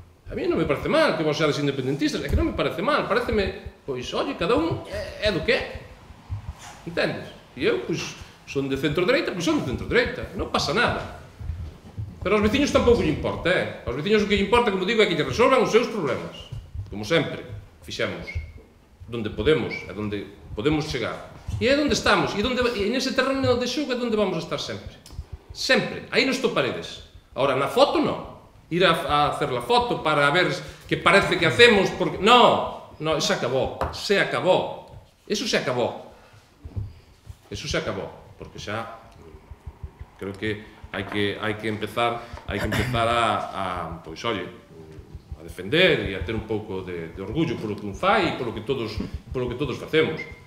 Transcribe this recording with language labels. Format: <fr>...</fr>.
<gl>A mí non me parece mal que vos seades independentistas, é que non me parece mal, pareceme, pois, oye, cada un é do que é. Entendes? E eu, pois, son de centro-dereita, pois son de centro-dereita, non pasa nada. Pero aos veciños tampouco lle importa, Aos veciños o que lle importa, como digo, é que lle resolvan os seus problemas. Como sempre, fixemos. Donde podemos, é donde podemos chegar. E é onde estamos, e nese terreno de xogo é onde vamos a estar sempre. Sempre, aí nos toparedes. Ahora, na foto, non.</gl> <es>Ir a hacer la foto para ver que parece que hacemos, porque... No, se acabó. Eso se acabó,</es> <gl>porque xa creo que hai que empezar a pois, oye, a defender e a ter un pouco de orgullo polo que un fai e polo que todos facemos.</gl>